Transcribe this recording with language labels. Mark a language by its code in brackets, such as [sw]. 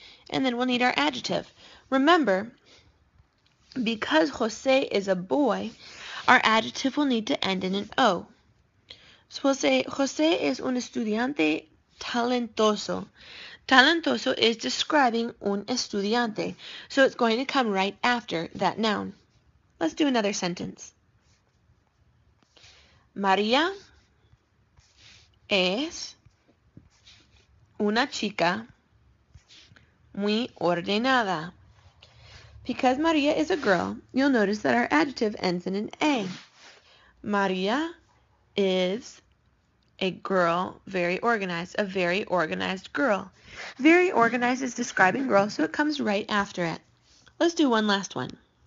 [en] And then we'll need our adjective. Remember, because Jose is a boy, our adjective will need to end in an O. So we'll say [es] Jose es un estudiante talentoso. [en] Talentoso is describing un estudiante. So it's going to come right after that noun. Let's do another sentence. [es] María es una chica muy ordenada. [en] Because Maria is a girl, you'll notice that our adjective ends in an A. Maria is a girl, very organized, a very organized girl. Very organized is describing girl, so it comes right after it. Let's do one last one.